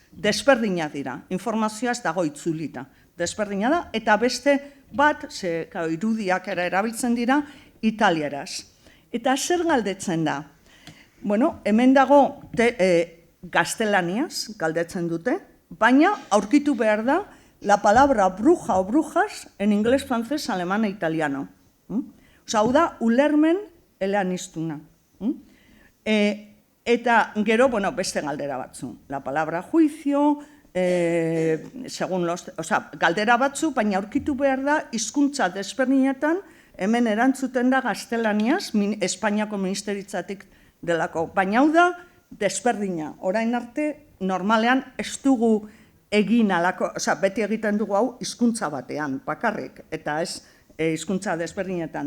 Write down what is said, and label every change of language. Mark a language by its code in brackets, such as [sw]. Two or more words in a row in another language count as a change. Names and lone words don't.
[eu] Desberdina dira, informazioa ez dago itzulita. Desberdina da, eta beste bat, irudiak erabiltzen dira, italieraz. Eta zer galdetzen da? Hemen dago gaztelaniaz galdetzen dute, baina aurkitu behar da [es] la palabra bruja o brujas en inglés, francés, alemán e italiano. [eu] Hau da, ulermen eleaniztuna. Eta gero, beste galdera batzu. [es] La palabra juicio, [eu] galdera batzu, baina aurkitu behar da, hizkuntza desberdinetan, hemen erantzuten da gaztelaniaz, Espainiako ministeritzatik delako. Baina hau da, desberdina. Orain arte, normalean ez dugu egin alako, beti egiten dugu hau hizkuntza batean, bakarrik, eta ez hizkuntza desberdinetan.